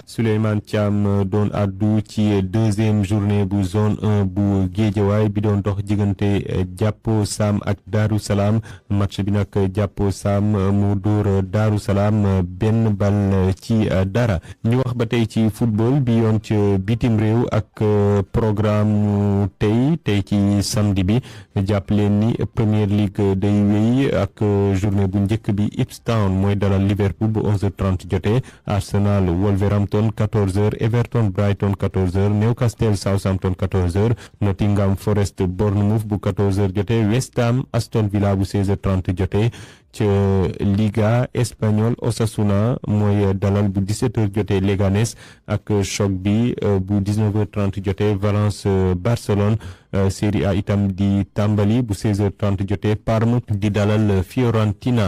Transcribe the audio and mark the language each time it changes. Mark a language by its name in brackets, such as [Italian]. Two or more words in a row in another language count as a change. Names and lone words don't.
[Wolof] Souleymane Thiam doon addu ci [French] deuxième journée [Wolof] bu zone 1 bu Géejawaay bi doon dox diggante Jàppo Sam ak Daaru Salaam match bi nag Jàppo Sam mu dóor Daaru Salaam benn bal ci dara. ñu wax ba tey ci football bi yoon ci bitim réew ak programme tey ci samedi bi jàpp leen ni Premier League day wéy ak journée bu njëkk bi Ipswich Town mooy dalal Liverpool bu 11h30 jotee Arsenal Wolverhampton 14h Everton Brighton 14h Newcastle Southampton 14h Nottingham Forest Bournemouth bu 14h jotee West Ham Aston Villa bu 16h30 jotee ci Liga espagnol Osasuna mooy dalal bu 17h jotee Leganés ak choc bi bu 19h30 jotee Valence Barcelone Série A itam di tàmbali bu 16h30 jotee Parme di dalal Fiorentina.